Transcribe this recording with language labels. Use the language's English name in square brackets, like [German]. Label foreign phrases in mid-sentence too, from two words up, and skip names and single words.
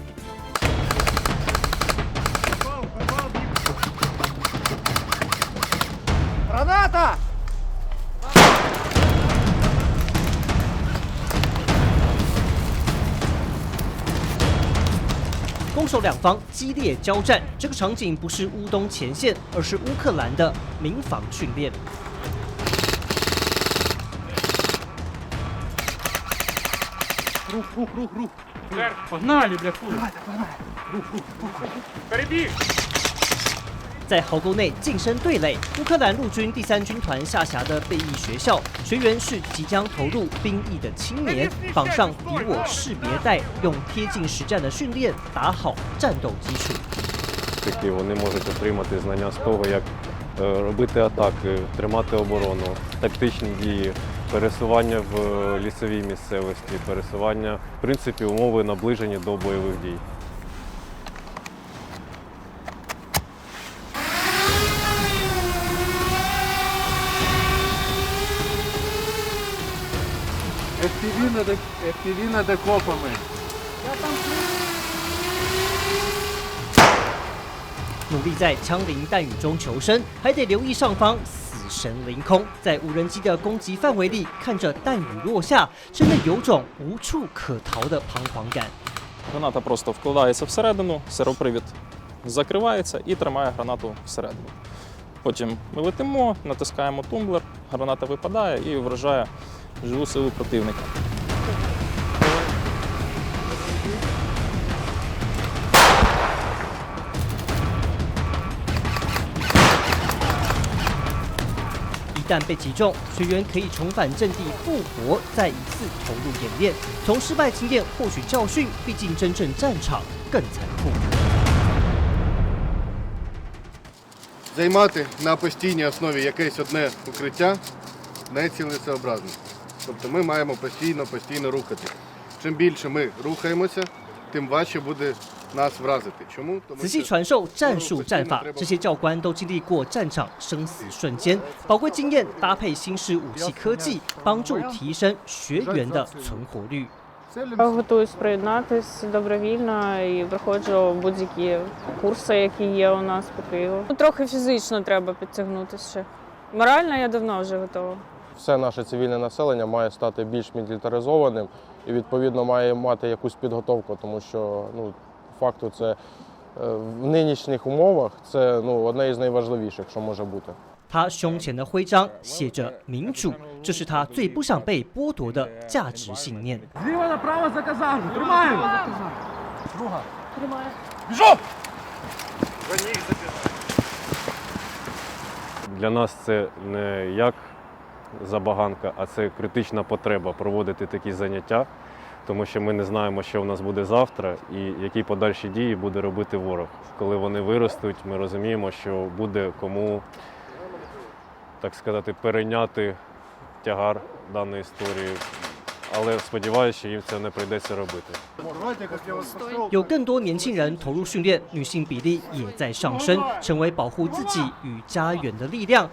[Ukrainian] Граната！ [Chinese] 攻守两方激烈交战，这个场景不是乌东前线，而是乌克兰的民防训练。 [Ukrainian] Погнали, бля, фу! Перебіг! [Chinese] 在壕沟内近身对垒，乌克兰陆军第3军团下辖的备役学校学员是即将投入兵役的青年，绑上敌我识别带，用贴近实战的训练打好战斗基础。 [Ukrainian] Такі вони можуть отримати знання з того, як робити атаки, тримати оборону, тактичні дії, пересування в лісовій місцевості, пересування, в принципі, умови наближені до бойових дій. FPV над окопами. [Chinese] 努力在枪林弹雨中求生，还得留意上方死神凌空，在无人机的攻击范围里，看着弹雨落下，真的有种无处可逃的彷徨感。 [Ukrainian] Граната просто вкладається всередину, сиропривід закривається і тримає гранату всередину. Потім ми летимо, натискаємо тумблер, граната випадає і вражає живу силу противника. [Chinese] 一旦被击中，学员可以重返阵地复活，再一次投入演练，从失败经验获取教训，毕竟真正战场更残酷。 [Ukrainian] Займати на постійній основі якесь одне укриття нецілесообразно. Тобто ми маємо постійно рухати. Чим більше ми рухаємося, тим важче буде нас вразити. Чому? [Chinese] 仔细传授战术战法，这些教官都经历过战场生死瞬间，宝贵经验搭配新式武器科技，帮助提升学员的存活率。 [Ukrainian] Готуюсь приєднатись добровільно і проходжу будь-які курси, які є у нас по Києву. Трохи фізично треба підтягнутися ще. Морально я давно вже готова. Все наше цивільне населення має стати більш мілітаризованим і, відповідно, має мати якусь підготовку, тому що, факту, це в нинішніх умовах це одне із найважливіших, що може бути. [Chinese] 他胸前的徽章写着“民主”，这是他最不想被剥夺的价值信念。 [Ukrainian] Зліва направо за казарму. Тримаємо. Друга. Тримаю. Біжу! Для нас це не як забаганка, а це критична потреба проводити такі заняття, тому що ми не знаємо, що в нас буде завтра і які подальші дії буде робити ворог. Коли вони виростуть, ми розуміємо, що буде кому, так сказати, перейняти тягар даної історії. Але сподіваюся, що їм це не прийдеться робити. [Chinese] 有更多年轻人投入训练，女性比例也在上升，成为保护自己与家园的力量。